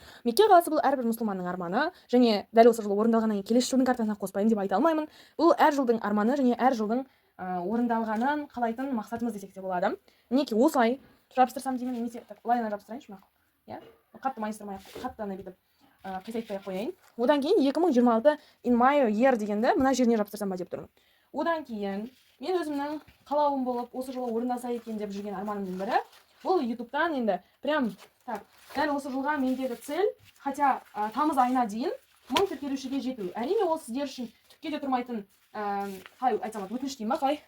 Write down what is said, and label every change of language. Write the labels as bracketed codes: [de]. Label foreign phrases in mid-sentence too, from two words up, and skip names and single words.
[kk] Мекке қаласы бұл әрбір мұсылманның арманы, және дәл осы жылы орындалғаннан кейін келесі жылдың картасына қоспаймын деп айта алмаймын. Бұл әр жылдың арманы және әр жылдың орындалғанын қалайтын мақсатымыз десек те болады. Мінекей осылай жабыстырсам деймін, немесе былайына жабыстырайыншы мақұл. Иә, қатты майыстырмай, қатты ана бүйтіп қисайтпай қояйын. Одан кейін 2026 [en] in my year [kk] дегенді мына жеріне жабыстырсам ба деп тұрмын. Одан кейін мен өзімнің қалауым болып осы жылы орындалса екен деп жүрген арманымның бірі, бұл ютубтан енді [ru] прям так, [kk] дәл осы жылға мендегі цель, хотя тамыз айына дейін 1000 тіркелушіге жету. Әрине ол сіздер үшін түкке де тұрмайтын, қалай айтсам, өтініш деймін ба, қалай?